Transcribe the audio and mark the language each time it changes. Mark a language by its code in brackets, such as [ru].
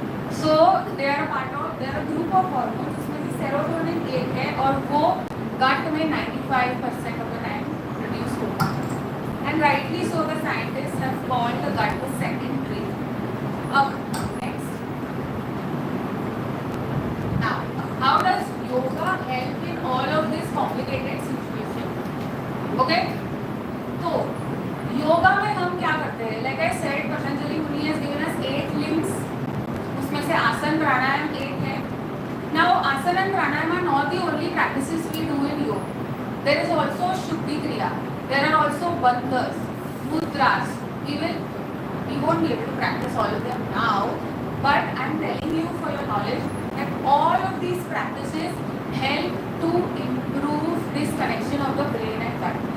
[en] So they are a group of hormones [hi] जिसमें से serotonin एक है और वो gut में [en] 95% of the time produce होता है. And rightly so, the scientists have called the gut the second brain. Next. Now, how does yoga help in all of this complicated situation? Okay? [hi] तो योगा में हम क्या करते हैं? [en] Like I said, Patanjali Muni has given us 8 limbs. [hi] उसमें से आसन प्राणायाम 8 है. [en] Now, asana and pranayama are not the only practices we do in yoga. There is also Shuddhi Kriya. There are also bandhas, mudras. We won't be able to practice all of them now, but I'm telling you for your knowledge that all of these practices help to improve this connection of the brain and gut.